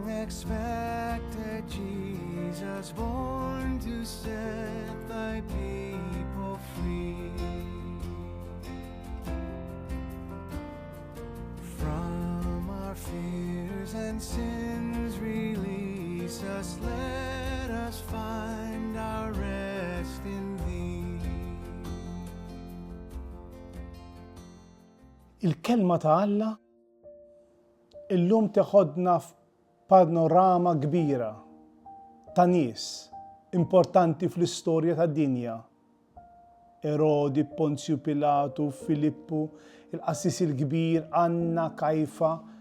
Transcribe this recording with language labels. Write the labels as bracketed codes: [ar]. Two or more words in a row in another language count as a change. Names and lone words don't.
[en] unexpected Jesus, born to set thy people free. From our fears and sins release us, let us find our rest in thee. [mt] Il-kelma ta' Alla illum teħodna f'panorama kbira ta' nies importanti fl-istorja tad-dinja. Erodi, Ponzju Pilatu, Filippu, il-Qassis il-Kbir, Anna, Kajfa.